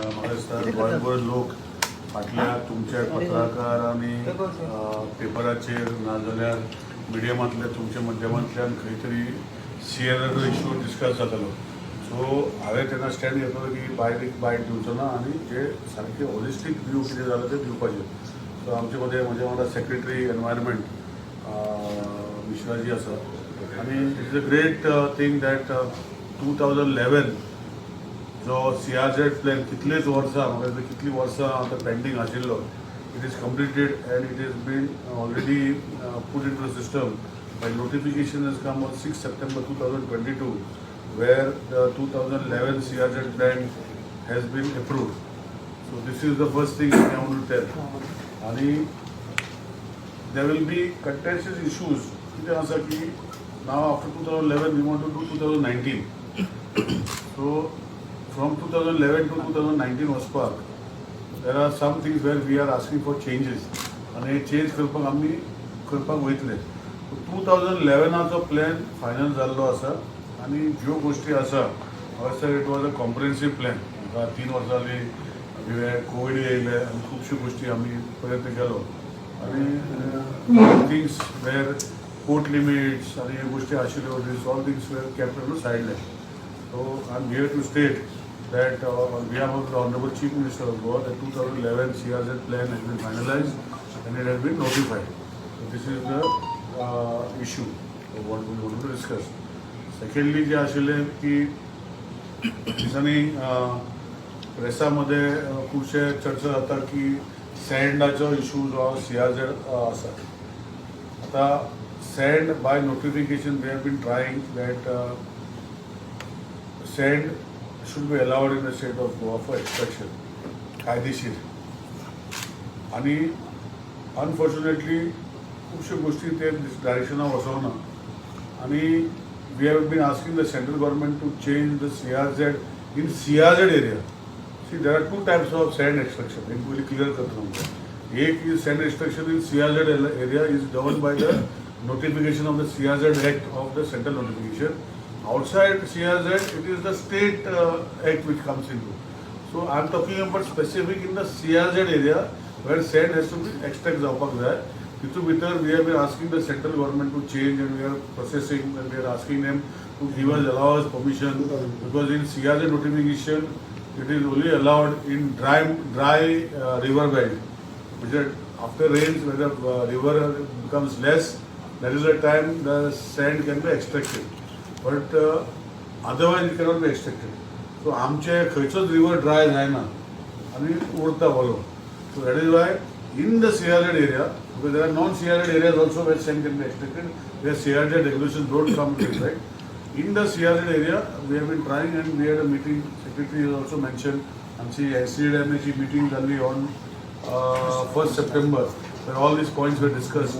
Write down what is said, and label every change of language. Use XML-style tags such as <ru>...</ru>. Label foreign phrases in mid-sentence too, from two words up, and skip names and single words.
<kok>असतात गोंयभर लोक फाटल्या तुमच्या पत्रकारांनी पेपराचेर नाजाल्यार मिडियमांतल्या तुमच्या माध्यमांतल्यान खंय तरी CRR</kok> <en>issue discuss</en> <kok>जातालो. सो हांवें तेन्ना स्टँड घेतलो की बायटीक बायट दिवचो ना आनी जे सारके</kok> <en>holistic view</en> <kok>कितें जालें तें दिवपाचें. सो आमचे मदें म्हज्या वांगडा</kok> <en>secretary environment</en> <kok>मिश्राजी आसा आनी</kok> <en>it is a great thing that</en> <kok>2011 जो CRZ प्लॅन कितलेच वर्सां म्हाका दिसता कितलीं वर्सां आतां पेंडींग आशिल्लो</kok> <en>it is completed and it is been already put into the system. By notification has come on 6 September 2022 where the 2011 CRZ plan has been approved. So this is the first thing I want to tell. And there will be contentious issues.</en> <kok>कितें आसा की</kok> <en>now after 2011 we want to do 2019. So from 2011 to 2019 वचपाक there are some things where we are asking for changes</en> <kok>आनी चेंज करपाक आमी करपाक वयतले.</kok> <en>2011 प्लॅन फायनल जाल्लो आसा आनी ज्यो गोश्टी आसा sir it was a comprehensive plan. 3 वर्सां जाली कोवीड येयले आनी खुबश्यो गोश्टी आमी प्रयत्न केलो आनी things were court limits आनी ह्यो गोश्टी आशिल्ल्यो these all things were kept on the sideline. So I am here to state that on behalf of the Honorable Chief Minister of Goa, the 2011 CRZ plan has been finalized and it has been notified. So this is the issue of what we want to discuss. Secondly,</en> <kok>जे आशिल्ले की दिसांनी प्रेसामध्ये खुबशे चर्चा जाता की सँडाचो इशू जो CRZ आसा.</kok> <en>आता sand by notification we have been trying that sand should be allowed in the state of Goa for extraction.</en> <kok>कायदेशीर आणि अनफॉर्च्युनेटली खुबश्यो गोश्टी ते डायरेक्शनाक वचोना आणि</kok> <en>we have been asking the central government to change the CRZ in CRZ area. see there are 2 types of sand extraction.</en> <kok>एक पयलीं क्लियर करता तुमकां.</kok> <en>ek is sand extraction in CRZ area is govern by the notification of the CRZ Act of the central notification. Outside CRZ, it is the state act which comes into. So I am talking about specific in the CRZ area where sand has to be extracted</en> <kok>जावपाक जाय. तितू भितर</kok> <en>we have been asking the central government to change and we are processing and we are asking them to give us allow us permission because in CRZ notification it is only allowed in dry river bed. Which is after rains when the river becomes less, that is the time the sand can be extracted. But otherwise it cannot be extracted.</en> <kok>So आमचे खंयचोच रिवर ड्राय जायना आनी उरता वलो.</kok> <en>So that is why in the CRZ area, because there are non-CRZ areas also where sand can be extracted, where CRZ regulations don't come into it, right? In the CRZ area, we have been trying and we had a meeting, secretary has also mentioned, and see NCDMA meeting only on 1st September, where all these points were discussed.</en>